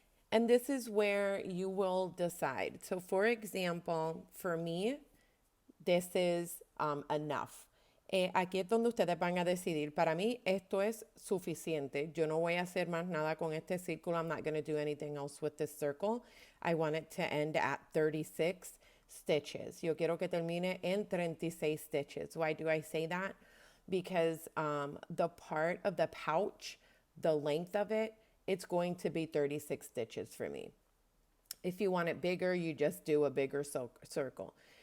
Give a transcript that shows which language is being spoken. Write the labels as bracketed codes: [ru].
[en] And this is where you will decide. So for example, for me, this is enough. [es] Aquí es donde ustedes van a decidir. Para mí esto es suficiente. Yo no voy a hacer más nada con este círculo. [en] I'm not going to do anything else with this circle. I want it to end at 36 stitches. [es] Yo quiero que termine en 36 stitches. [en] Why do I say that? Because the part of the pouch, the length of it, it's going to be 36 stitches for me. If you want it bigger, you just do a bigger circle.